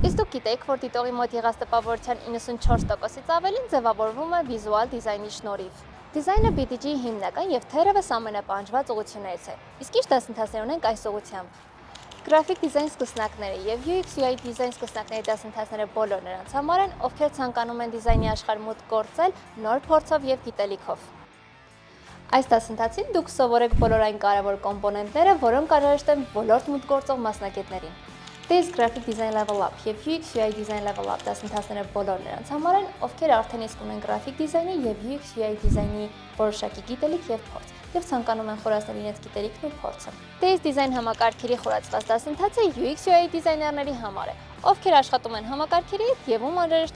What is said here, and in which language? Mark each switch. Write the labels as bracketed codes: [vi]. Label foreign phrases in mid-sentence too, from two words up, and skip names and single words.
[hy] Իսկ դուք գիտեք, որ դիտողի մոտ եղած տպավորության 94%-ից ավելին ձևավորվում է վիզուալ դիզայնի շնորհիվ։ Դիզայնը BDG-ի հիմնական եւ թերևս ամենապահանջված ուղղություններից է։ Իսկ ինչ դասընթացներ ունենք այս ուղղությամբ։ Գրաֆիկ դիզայն սկսնակները եւ UX/UI դիզայն սկսնակների դասընթացները բոլոր նրանց համար են, ովքեր ցանկանում են դիզայնի աշխարհ մուտք գործել նոր փորձով եւ գիտելիքով։ Այս դասընթացին դուք սովորեք բոլոր այն կարևոր կոմպոնենտները, որոնք անհրաժեշտ են ոլորտ մուտք գործող մասնագետներին։ Դες Graphic Design Level Up եւ UX/UI Design Level Up դասընթացները բոլոր նրանց համար են, ովքեր արդեն իսկ ունեն գրաֆիկ դիզայնի եւ UX/UI դիզայնի որոշակի գիտելիք եւ փորձ, եւ ցանկանում են խորացնել իրենց գիտելիքն ու փորձը։ Դες Design համակարգերի խորացված դասընթացը UX/UI դիզայներների համար է, ովքեր աշխատում են համակարգերի հետ եւ ում անհրաժեշտ